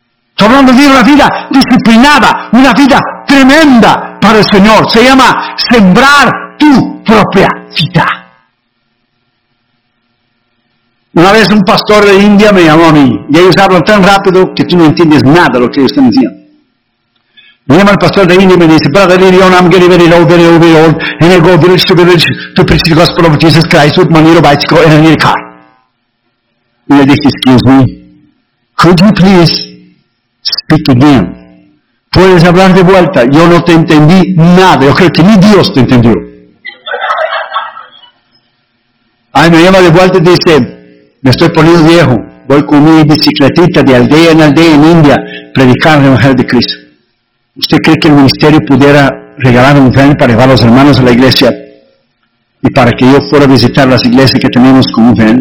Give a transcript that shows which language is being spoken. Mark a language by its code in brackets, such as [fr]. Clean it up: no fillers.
[es] Estoy hablando de una vida disciplinada, una vida tremenda para el Señor. Se llama sembrar tu propia vida. Una vez un pastor de India me llamó a mí y ellos hablan tan rápido que tú no entiendes nada de lo que ellos están diciendo. Me llama el pastor de India y me dice, [en] Brother Leon, I'm getting very low, very low, very old, and I go village to village to preach the gospel of Jesus Christ with my little bicycle and a little car. [es] Y le dije, [en] excuse me, could you please speak again? [es] ¿Puedes hablar de vuelta? Yo no te entendí nada, yo creo que ni Dios te entendió. Ay, me llama de vuelta y dice, me estoy poniendo viejo, voy con mi bicicletita de aldea en aldea en India predicando el Evangelio de Cristo. ¿Usted cree que el ministerio pudiera regalar un ferry para llevar a los hermanos a la iglesia y para que yo fuera a visitar las iglesias que tenemos con un ferry?